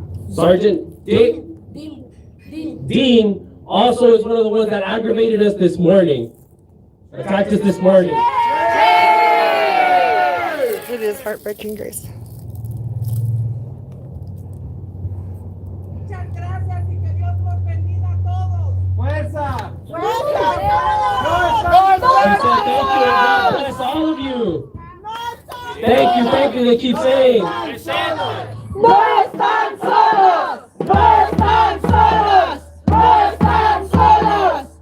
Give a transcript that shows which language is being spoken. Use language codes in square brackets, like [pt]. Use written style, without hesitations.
[en] Sergeant Dean also is one of the ones that aggravated us this morning. Attacked us this morning. It is heartbreaking, Grace. [es] Muchas gracias y que Dios los bendiga a todos. ¡Fuerza! [en] She said thank you and God bless all of you. Thank you, they keep saying. [es] ¡No están solos! ¡No están solos! ¡No están solos!